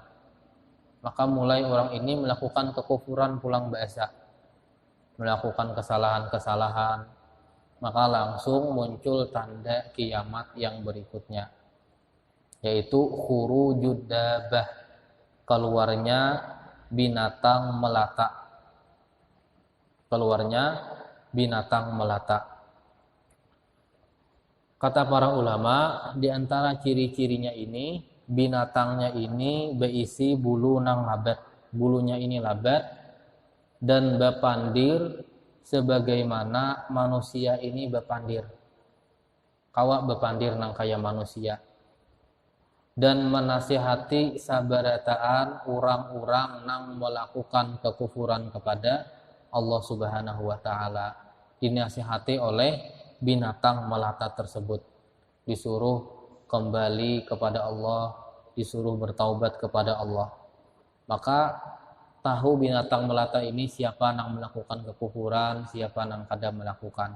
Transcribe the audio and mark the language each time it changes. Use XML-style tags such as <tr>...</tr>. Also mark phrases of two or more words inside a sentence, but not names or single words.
<id>Maka mulai orang ini melakukan kekufuran pulang bahasa, melakukan kesalahan-kesalahan, maka langsung muncul tanda kiamat yang berikutnya, yaitu</id> <ar>خروج الدابة,</ar> <id>keluarnya binatang melata.</id> <bjn>Kata para ulama, di antara ciri-cirinya ini, binatangnya ini berisi bulu nang labat. Bulunya ini labat dan bepandir sebagaimana manusia ini bepandir. Kawak bepandir nang kaya manusia. Dan menasihati sabarataan orang-orang nang melakukan kekufuran kepada Allah Subhanahu wa taala.</bjn> <id>Dinasihati oleh binatang melata tersebut. Disuruh kembali kepada Allah, disuruh bertaubat kepada Allah.</id> <bjn>Maka tahu binatang melata ini siapa yang melakukan kekufuran, siapa yang kada melakukan.</bjn>